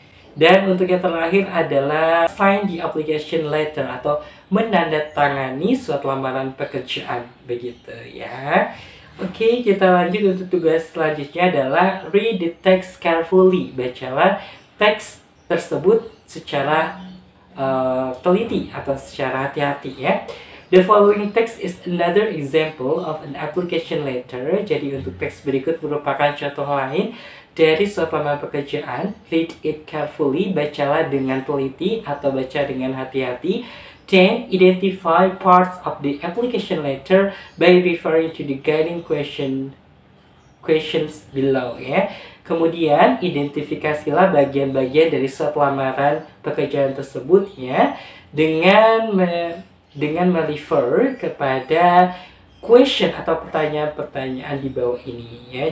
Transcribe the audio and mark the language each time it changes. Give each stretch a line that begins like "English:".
Indonesian: Dan untuk yang terakhir adalah
English: sign the application letter
Indonesian: atau menandatangani surat lamaran pekerjaan, begitu ya. Oke, kita lanjut untuk tugas selanjutnya adalah
English: read the text carefully.
Indonesian: Bacalah teks tersebut secara teliti atau secara hati-hati ya.
English: The following text is another example of an application letter.
Indonesian: Jadi untuk teks berikut merupakan contoh lain dari surat lamaran pekerjaan.
English: Read it carefully,
Indonesian: bacalah dengan teliti atau baca dengan hati-hati.
English: Then identify parts of the application letter by referring to the guiding questions below ya.
Indonesian: Kemudian identifikasilah bagian-bagian dari surat lamaran pekerjaan tersebut ya, dengan merefer kepada question atau pertanyaan-pertanyaan di bawah ini ya.